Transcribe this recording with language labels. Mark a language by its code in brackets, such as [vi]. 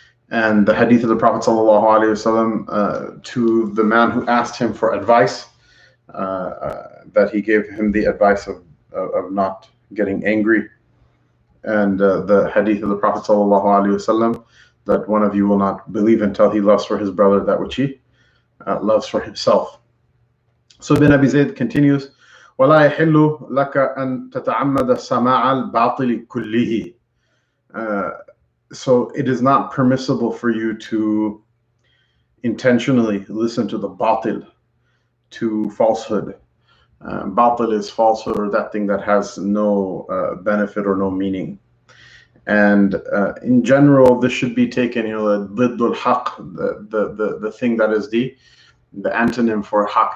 [en] And the hadith of the Prophet sallallahu alaihi wasallam to the man who asked him for advice, that he gave him the advice of not getting angry. And the hadith of the Prophet sallallahu alaihi wasallam that one of you will not believe until he loves for his brother that which he loves for himself. So Ibn Abi Zayd continues, [ar] وَلَا يَحِلُّ لَكَ أَن تَتَعَمَّدَ سَمَاعَ الْبَاطِلِ كُلِّهِ. [en] So it is not permissible for you to intentionally listen to the batil, to falsehood. Batil is falsehood, or that thing that has no benefit or no meaning. And in general, this should be taken, [ar] ضد الحق, [en] the thing that is the antonym for haq.